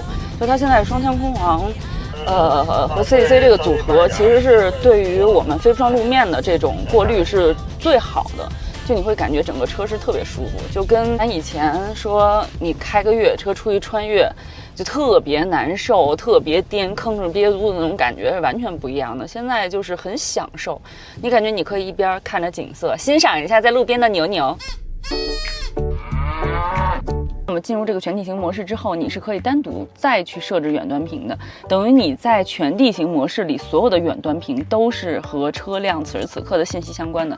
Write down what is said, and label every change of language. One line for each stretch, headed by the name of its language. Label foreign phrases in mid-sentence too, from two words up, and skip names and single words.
Chinese: 就它現在雙腔空簧和 CCC 這個組合其實是對於我們非鋪裝路面的這種過濾是最好的，就你會感覺整個車是特別舒服，就跟咱以前說你開個越野車出去穿越就特別難受、特別顛、吭哧憋足的那種感覺是完全不一樣的。現在就是很享受，你感覺你可以一邊看着景色，欣賞一下在路邊的牛牛。那麼進入這個全地形模式之後，你是可以單獨再去設置遠端屏的，等於你在全地形模式裡所有的遠端屏都是和車輛此時此刻的信息相關的。